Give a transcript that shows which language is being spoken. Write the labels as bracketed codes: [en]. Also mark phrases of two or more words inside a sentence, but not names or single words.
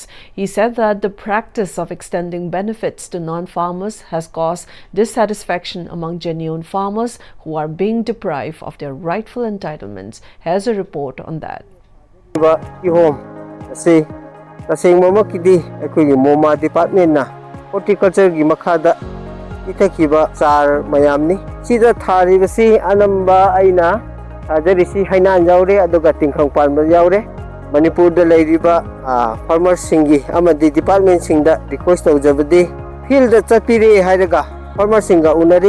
[en] He said that the practice of extending benefits to non-farmers has caused dissatisfaction among genuine farmers who are being deprived of their rightful entitlements. Here's a report on that. [mni] MoMA department na horticulture gi makhada itakiba char mayamni sida thari basi anamba aina thajari hainan yaure aduga tingkhang palma yaure Manipur da leiriba farmers singi amadi department singda request tawjabadi field da chapire hairaga farmers singa unari